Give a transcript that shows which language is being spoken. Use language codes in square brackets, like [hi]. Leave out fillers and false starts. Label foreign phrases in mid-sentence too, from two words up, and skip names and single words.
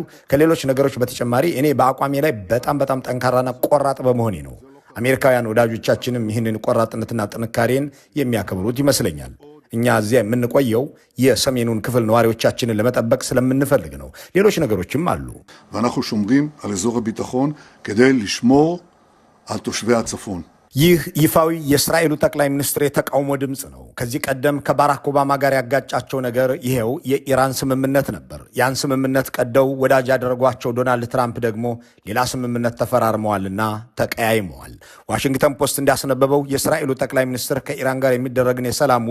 [am] ከሌሎች ነገሮች በተጨማሪ እኔ በአቋሜ ላይ በጣም ጠንካራና ቆራጥ በመሆኔ ነው። አሜሪካውያን ወዳጆቻችንም ይህንን ቆራጥነትና ጥንካሬን የሚያከብሩት ይመስለኛል። እኛ እዚያ የምንቆየው የሰሜኑን ክፍል ነዋሪዎቻችንን ለመጠበቅ ስለምንፈልግ ነው። ሌሎች ነገሮችም አሉ። [he] ואנחנו שומרים על אזור הביטחון כדי לשמור על תושבי הצפון. [am] ይህ ይፋዊ የእስራኤሉ ጠቅላይ ሚኒስትር የተቃውሞ ድምፅ ነው። ከዚህ ቀደም ከባራክ ኦባማ ጋር ያጋጫቸው ነገር ይሄው የኢራን ስምምነት ነበር። ያን ስምምነት ቀደው ወዳጅ ያደረጓቸው ዶናልድ ትራምፕ ደግሞ ሌላ ስምምነት ተፈራርመዋልና ተቀያይመዋል። ዋሽንግተን ፖስት እንዳስነበበው የእስራኤሉ ጠቅላይ ሚኒስትር ከኢራን ጋር የሚደረግን የሰላም